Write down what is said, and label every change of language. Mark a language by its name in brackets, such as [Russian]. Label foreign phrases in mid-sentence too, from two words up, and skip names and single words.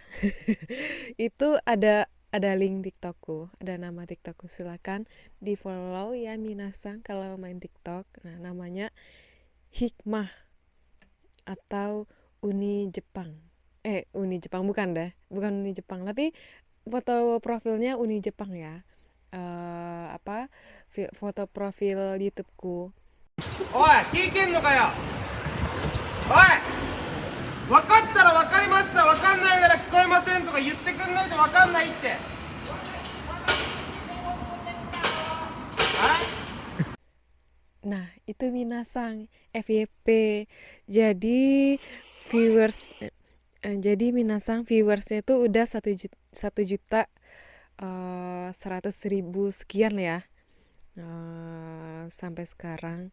[Indonesian] Itu ada link TikTokku, ada nama TikTokku, silakan di follow ya Minasang kalau main TikTok. Nah, namanya Hikmah atau Uni Jepang. Uni Jepang bukan deh, bukan Uni Jepang, tapi foto profilnya Uni Jepang ya. Apa foto profil YouTubeku. [Japanese] おい聞いてんのかよおい分かったら分かりました分かんないなら聞こえませんとか言ってくんないと分かんないって [Indonesian] Nah, itu Minasang FYP. Jadi viewers jadi Minasang viewersnya itu udah 1.100.000 sekian ya, sampai sekarang.